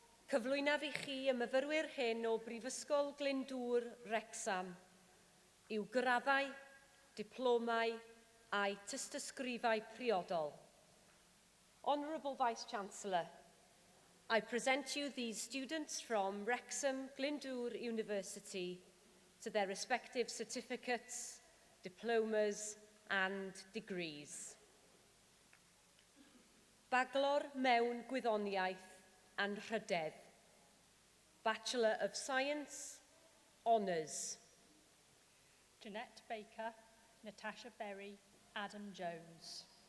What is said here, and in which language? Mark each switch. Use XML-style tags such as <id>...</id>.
<cy>Cyflwynaf i chi y myfyrwyr hyn o Brifysgol Glyndwr, Wrexham, yw graddau, diplomau a'i tystysgrifau priodol.</cy> <en>Honourable Vice-Chancellor, I present you these students from Wrexham Glyndwr University to their respective certificates, diplomas and degrees.</en> <cy>Bachelor mewn Gwyddoniaeth and Rhydedd.</cy> <en>Bachelor of Science, Honours. Jeanette Baker, Natasha Berry, Adam Jones.</en>